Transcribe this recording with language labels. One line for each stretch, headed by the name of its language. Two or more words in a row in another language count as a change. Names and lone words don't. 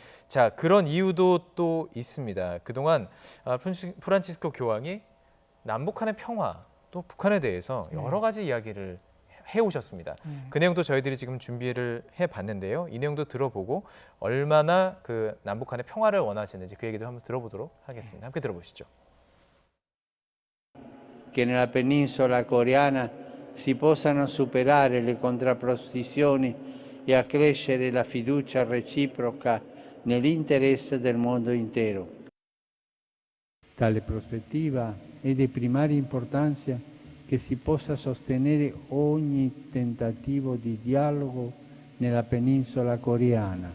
Korean: 자, 그런 이유도 또 있습니다. 그동안 프란치스코 교황이 남북한의 평화 또 북한에 대해서 여러 가지 이야기를 해오셨습니다. 그 내용도 저희들이 지금 준비를 해봤는데요. 이 내용도 들어보고 얼마나 그 남북한의 평화를 원하시는지 그 얘기도 한번 들어보도록 하겠습니다. 함께 들어보시죠.
Italian: Che nella penisola coreana si possano superare le contrapposizioni e accrescere la fiducia reciproca nell'interesse del mondo intero. Tale prospettiva è di primaria importanza che si possa sostenere ogni tentativo di dialogo nella penisola coreana.